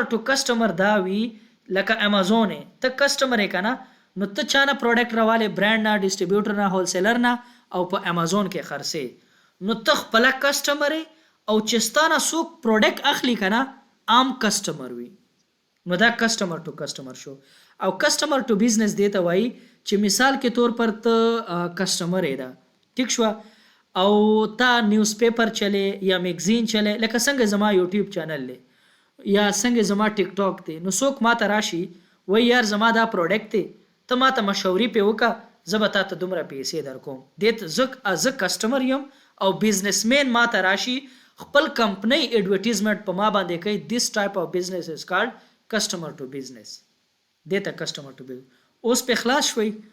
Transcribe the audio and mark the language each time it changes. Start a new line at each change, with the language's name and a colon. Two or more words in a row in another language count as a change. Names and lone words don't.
English: to customer
Pashto: دا وی لکه امازون ته کسټمر یې کنه نو ته چانه پروډکټ راواله برانډ نه ډیسټریبیوټر نه هولسیلر نه او په امازون کې خرڅې نو ته خپل کسټمر او چستانه څوک پروډکټ اخلي کنه عام کسټمر وي نو دا
English: customer to customer
Pashto: شو او
English: customer to business
Pashto: دی ته وایي چې مثال کې
Urdu: طور پر
Pashto: ته کسټمر یې دا
English: tech show
Pashto: او تا
English: news paper
Pashto: چلے یا میگزین چلے لکه څنګه زما
English: YouTube channel
Pashto: دی یا څنګه زما ټیک ټاک دی نو څوک ماته راشي وای یار زما دا پروډکټ دی ته ماته مشورې پې وکړه زه به تا ته دومره پیسې درکوم دې زه کسټمر یم او بزنسمین ماته راشي خپل کمپنۍ ایډورټیزمنټ په ما باندې کوي
English: this type of business is called customer to business
Pashto: دې ته
English: customer to business
Pashto: اوس په خلاص شوي